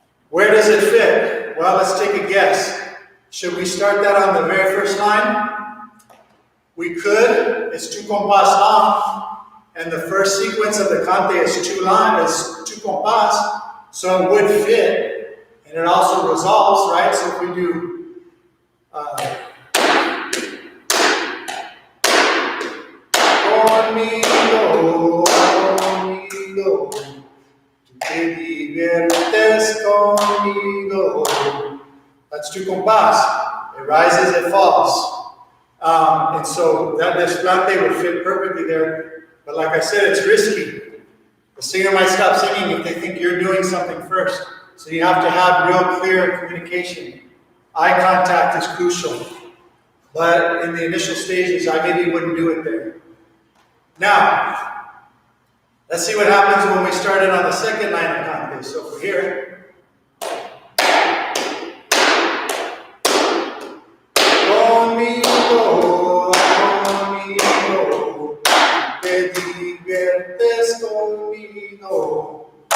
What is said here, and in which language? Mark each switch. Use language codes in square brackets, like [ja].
[en] Where does it fit? Well, let's take a guess. Should we start that on the very first line? We could. It's tu compás off, and the first sequence of the cante is two compás, so it would fit, and it also resolves, right? So if we do [es] Conmigo, conmigo, tú te diviertes conmigo. [en] That's two compás. It rises, it falls. And so that desplante would fit perfectly there. But like I said, it's risky. The singer might stop singing if they think you're doing something first. So you have to have real clear communication. Eye contact is crucial. But in the initial stages, I maybe wouldn't do it there. Now, let's see what happens when we started on the second line of cante. So for here, [es] conmigo, conmigo, te diviertes conmigo.